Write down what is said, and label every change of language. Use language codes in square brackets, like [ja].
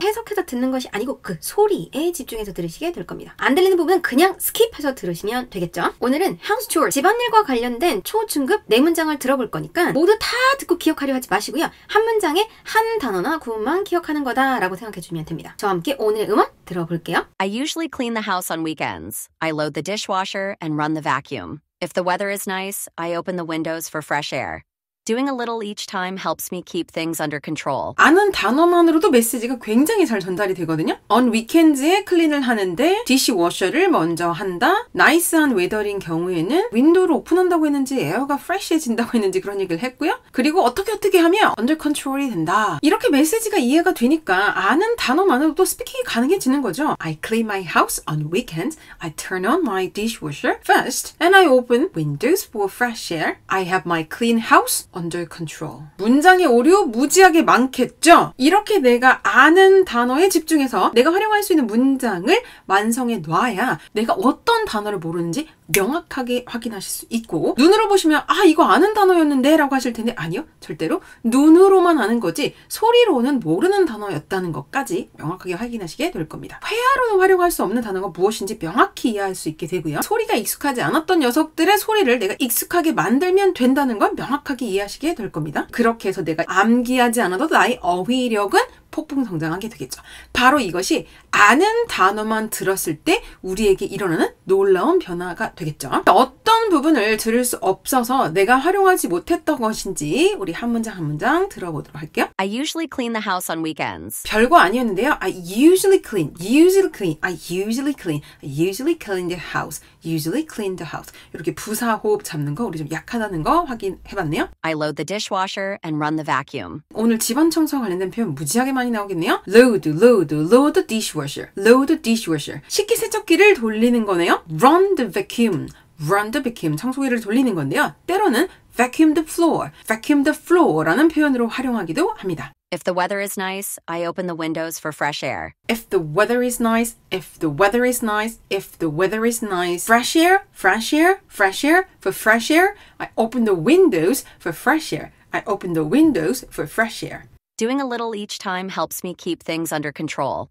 [ko] 해석해서 듣는 것이 아니고 그 소리에 집중해서 들으시게 될 겁니다. 안 들리는 부분은 그냥 스킵해서 들으시면 되겠죠. 오늘은 house chore, 집안일과 관련된 초중급 4문장을 들어볼 거니까 모두 다 듣고 기억하려 하지 마시고요. 한 문장에 한 단어나 구문만 기억하는 거다라고 생각해 주시면 됩니다. 저와 함께 오늘의 음원 들어볼게요. [en] I usually clean the house on weekends. I load the dishwasher and run the vacuum. If the weather is nice, I open the windows for fresh air. Doing a little each time helps me keep things under control. [ko] 아는 단어만으로도 메시지가 굉장히 잘 전달이 되거든요. [en] On weekends [ko] 에 클린을 하는데 디시워셔를 먼저 한다. 나이스한 웨더인 경우에는 윈도우를 오픈한다고 했는지 에어가 프레시해진다고 했는지 그런 얘기를 했고요. 그리고 어떻게 하면 [en] under control [ko] 이 된다. 이렇게 메시지가 이해가 되니까 아는 단어만으로도 스피킹이 가능해지는 거죠. [en] I clean my house on weekends. I turn on my dishwasher first and I open windows for fresh air. I have my clean house under control. [ko] 문장의 오류 무지하게 많겠죠? 이렇게 내가 아는 단어에 집중해서 내가 활용할 수 있는 문장을 완성해 놔야 내가 어떤 단어를 모르는지 명확하게 확인하실 수 있고 눈으로 보시면 아 이거 아는 단어였는데 라고 하실 텐데 아니요. 절대로 눈으로만 아는 거지 소리로는 모르는 단어였다는 것까지 명확하게 확인하시게 될 겁니다. 회화로는 활용할 수 없는 단어가 무엇인지 명확히 이해할 수 있게 되고요. 소리가 익숙하지 않았던 녀석들의 소리를 내가 익숙하게 만들면 된다는 걸 명확하게 이해하시게 될 겁니다. 그렇게 해서 내가 암기하지 않아도 나의 어휘력은 폭풍 성장하게 되겠죠. 바로 이것이 아는 단어만 들었을 때 우리에게 일어나는 놀라운 변화가 되겠죠. 어떤 부분을 들을 수 없어서 내가 활용하지 못했던 것인지 우리 한 문장 한 문장 들어보도록 할게요. [en] I usually clean the house on weekends. [ko] 별거 아니었는데요. [en] I usually clean, usually clean, I usually clean, I usually clean the house, usually clean the house. [ko] 이렇게 부사 호흡 잡는 거 우리 좀 약하다는 거 확인해봤네요. [en] I load the dishwasher and run the vacuum. [ko] 오늘 집안 청소와 관련된 표현 무지하게 많이 나오겠네요. [en] load the dishwasher, load the dishwasher. [ko] 식기세척기를 돌리는 거네요. [en] run the vacuum, run the vacuum. [ko] 청소기를 돌리는 건데요. 때로는 [en] vacuum the floor [ko] 라는 표현으로 활용하기도 합니다. [en] If the weather is nice, I open the windows for fresh air. If the weather is nice, if the weather is nice, if the weather is nice. Fresh air, fresh air, fresh air. For fresh air, I open the windows for fresh air. I open the windows for fresh air. Doing a little each time helps me keep things under control.